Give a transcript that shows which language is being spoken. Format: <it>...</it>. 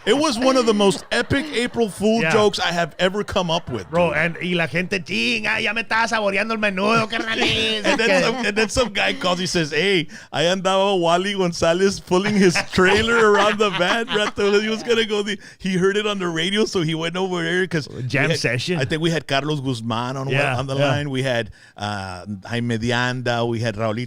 <en>It was one of the most epic April Fool jokes I have ever come up with.</en> <es>Bro, y la gente, chinga, ya me estaba saboreando el menudo, carnales.</es> <en>And then some guy calls, he says, hey, I andaba Wally Gonzalez pulling his trailer around the van. He was going to go, he heard it on the radio, so he went over there. Jam session. I think we had Carlos Guzman on the line. We had Jaime de Anda. We had Raulito.</en>